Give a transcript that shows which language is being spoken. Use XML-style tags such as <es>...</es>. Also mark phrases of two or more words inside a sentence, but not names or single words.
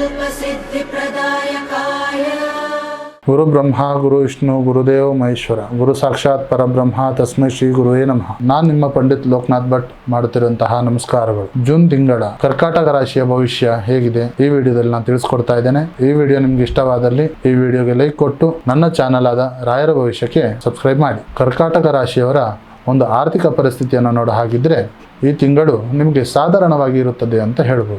<sa>सिद्धिप्रदायकाय गुरु ब्रह्मा गुरु विष्णु गुरुदेव महेश्वर गुरु साक्षाತ್ ಪರಬ್ರಹ್ಮ ತಸ್ಮೈ ಶ್ರೀ ಗುರುವೇ ನಮಃ.</sa> <kn>ನಾನು ನಿಮ್ಮ ಪಂಡಿತ್ ಲೋಕನಾಥ್ ಭಟ್ ಮಾಡುತ್ತಿರುವಂತಹ ನಮಸ್ಕಾರಗಳು. ಜೂನ್ ತಿಂಗಳ ಕರ್ಕಾಟಕ ರಾಶಿಯ ಭವಿಷ್ಯ ಹೇಗಿದೆ ಈ ವಿಡಿಯೋದಲ್ಲಿ ನಾನು ತಿಳಿಸ್ಕೊಡ್ತಾ ಇದ್ದೇನೆ. ಈ ವಿಡಿಯೋ ನಿಮ್ಗೆ ಇಷ್ಟವಾದಲ್ಲಿ ಈ ವಿಡಿಯೋಗೆ ಲೈಕ್ ಕೊಟ್ಟು ನನ್ನ ಚಾನಲ್ ಆದ ರಾಯರ ಭವಿಷ್ಯಕ್ಕೆ ಸಬ್ಸ್ಕ್ರೈಬ್ ಮಾಡಿ. ಕರ್ಕಾಟಕ ರಾಶಿಯವರ ಒಂದು ಆರ್ಥಿಕ ಪರಿಸ್ಥಿತಿಯನ್ನು ನೋಡ ಹಾಗಿದ್ರೆ ಈ ತಿಂಗಳು ನಿಮಗೆ ಸಾಧಾರಣವಾಗಿ ಇರುತ್ತದೆ ಅಂತ ಹೇಳ್ಬೋದು.</kn>